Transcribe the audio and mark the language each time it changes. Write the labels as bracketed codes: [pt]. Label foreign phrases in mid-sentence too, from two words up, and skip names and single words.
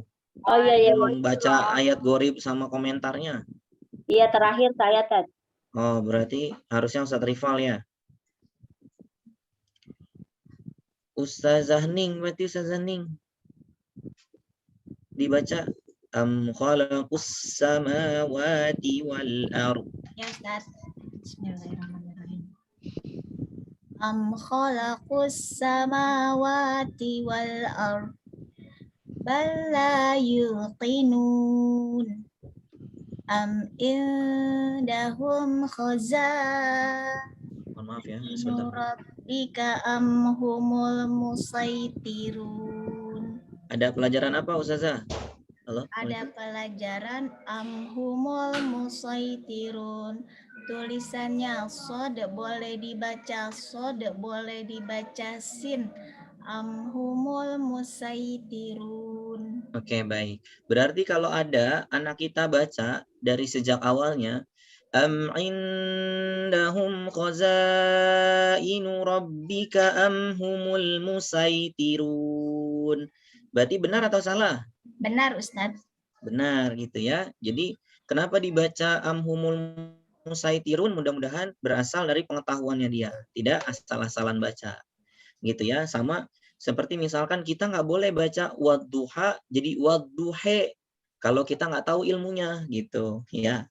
[id] Oh iya. Baca ayat gorib sama komentarnya. Iya terakhir saya Tad. Oh berarti harusnya Ustadz Rifal ya. Ustazah Ning, berarti Ustazah Ning. [ar] Dibaca أم خلقوا السماوات والأرض. [id] Ya Ustaz. [ar] Bismillahirrahmanirrahim. أم خلقوا السماوات والأرض. بل لا يوقنون. أم عندهم [id] Mohon maaf ya, [ar] khaza'inu [id] sebentar. [ar] ربك أم هم المصيطرون. [id] Ada pelajaran apa Ustazah? Halo? Ada pelajaran [ar] أم هم المصيطرون. [id] Tulisannya sod boleh dibaca sod, boleh dibaca sin. [ar] أم هم المصيطرون. [id] Oke, baik. Berarti kalau ada anak kita baca dari sejak awalnya [ar] أم عندهم خزائن ربك أم هم المصيطرون. [id] Berarti benar atau salah? Benar Ustadz. Benar gitu ya. Jadi kenapa dibaca [ar] أم هم المصيطرون? [id] Mudah-mudahan berasal dari pengetahuannya dia, tidak asal-asalan baca. Gitu ya. Sama seperti misalkan kita nggak boleh baca wadduha jadi wadduhe kalau kita nggak tahu ilmunya gitu ya.